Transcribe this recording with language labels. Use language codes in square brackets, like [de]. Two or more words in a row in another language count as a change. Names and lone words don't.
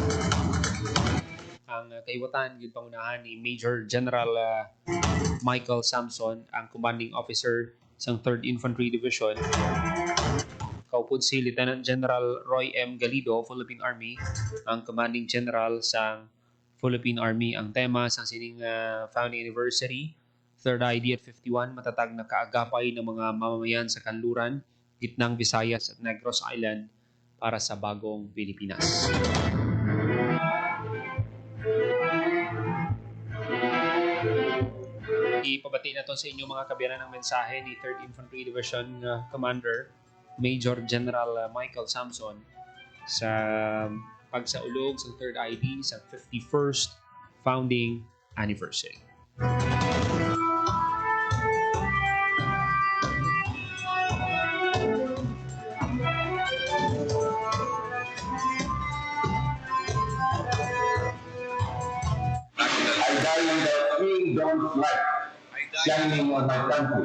[hil] Ang kaiwatan gid pangunahan ni Major General Michael Samson, ang [en] commanding officer [hil] sang 3rd Infantry Division. Kaupod si Lieutenant General Roy M. Galido, Philippine Army, ang [en] commanding general [hil] sang Philippine Army. Ang tema sang sining [en] founding anniversary, [hil] 3rd ID at 51, [tl] matatag na kaagapay ng mga mamamayan sa kanluran, gitnang Visayas at Negros Island para sa bagong Pilipinas. [hil] Ipabati na to sa inyo mga kabiyanan ng mensahe ni 3rd Infantry Division Commander Major General Michael Samson sa pagsaulog sa 3rd ID sa 51st [en] founding anniversary. I die in the three dawn's light, shining on my country.